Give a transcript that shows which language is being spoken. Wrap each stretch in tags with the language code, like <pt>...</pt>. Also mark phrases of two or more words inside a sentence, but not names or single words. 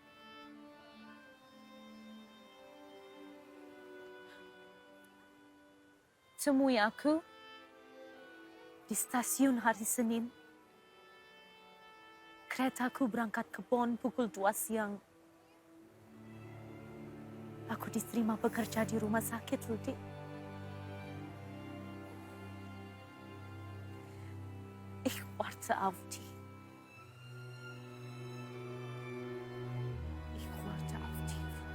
<id>Temui aku di stasiun hari Senin. Keretaku berangkat ke Bonn pukul 2 siang. Aku diterima bekerja di rumah sakit, Rudy.</id> <de>Ich warte auf dich. Ich warte auf dich.</de>